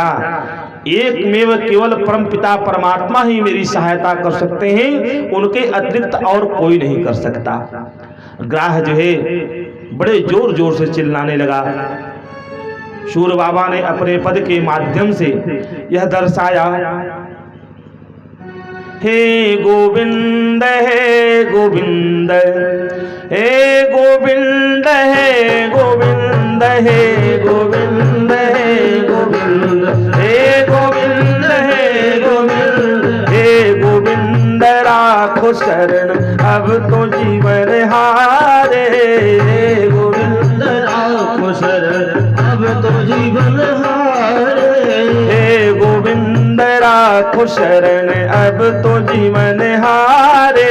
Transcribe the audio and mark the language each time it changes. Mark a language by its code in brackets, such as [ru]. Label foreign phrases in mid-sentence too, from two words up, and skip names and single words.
[hi] एकमेव केवल परम पिता परमात्मा ही मेरी सहायता कर सकते हैं, उनके अतिरिक्त और कोई नहीं कर सकता। ग्राह जो है बड़े जोर जोर से चिल्लाने लगा। शूर बाबा ने अपने पद के माध्यम से यह दर्शाया, हे गोविंद हे गोविंद, हे गोविंद हे गोविंद, हे गोविंद हे गोविंद, हे गोविंद हे गोविंद, हे गोविंद राखो शरण अब तो जीवन हारे। हे गोविंद राखो शरण अब तो जीवन हारे। हे गोविंद राखो शरण अब तो जीवन हारे।